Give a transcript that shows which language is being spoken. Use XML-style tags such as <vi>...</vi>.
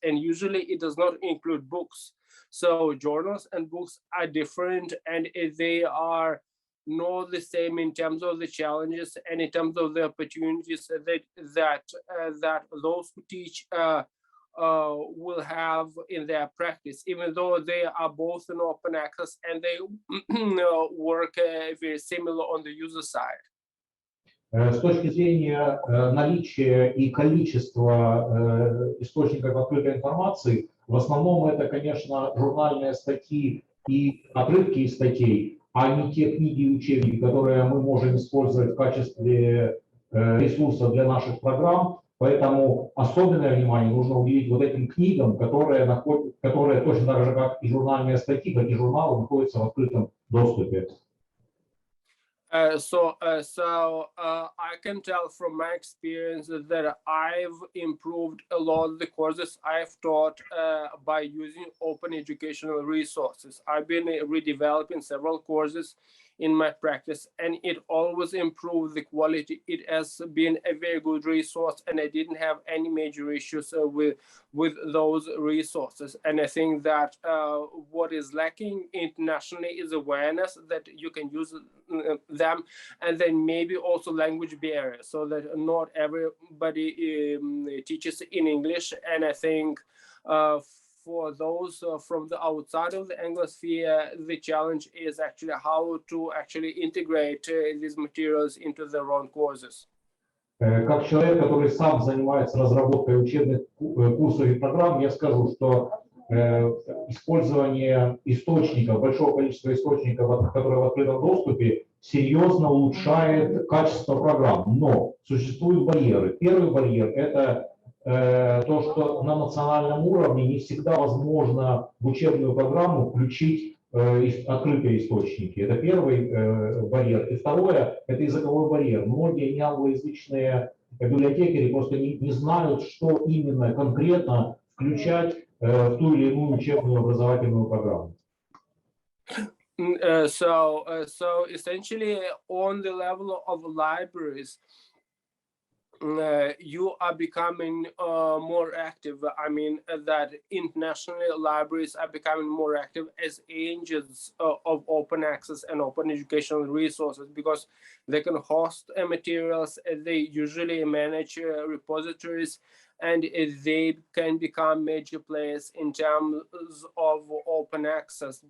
<en>And usually it does not include books. So journals and books are different, and they are not the same in terms of the challenges and in terms of the opportunities that those who teach will have in their practice, even though they are both in open access and they work very similar on the user side.</en> <ru>С точки зрения наличия и количества источников открытой информации, в основном это, конечно, журнальные статьи и отрывки из статей, а не те книги и учебники, которые мы можем использовать в качестве ресурса для наших программ. Поэтому особенное внимание нужно уделить вот этим книгам, которые точно так же, как и журнальные статьи, как и журналы, находятся в открытом доступе.</ru> <en>So I can tell from my experience that I've improved a lot of the courses I've taught by using open educational resources. I've been redeveloping several courses in my practice, and it always improved the quality. It has been a very good resource, and I didn't have any major issues with those resources. And I think that what is lacking internationally is awareness that you can use them, and then maybe also language barriers, so that not everybody teaches in English. And I think for those from the outside of the Anglosphere, the challenge is actually how to actually integrate these materials into their own courses.</en> <ru>Как человек, который сам занимается разработкой учебных курсов и программ, я скажу, что использование источников, большого количества источников, которые в открытом доступе, серьезно улучшает качество программ. Но существуют барьеры. Первый барьер – это то, что на национальном уровне не всегда возможно в учебную программу включить открытые источники. Это первый барьер. И второе – это языковой барьер. Многие неанглоязычные библиотекари просто не знают, что именно конкретно включать в ту или иную учебную образовательную программу.</ru> <en>So essentially, on the level of libraries, you are becoming more active. I mean, that internationally libraries are becoming more active as agents of open access and open educational resources, because they can host materials, they usually manage repositories, and they can become major players in terms of open access.</en>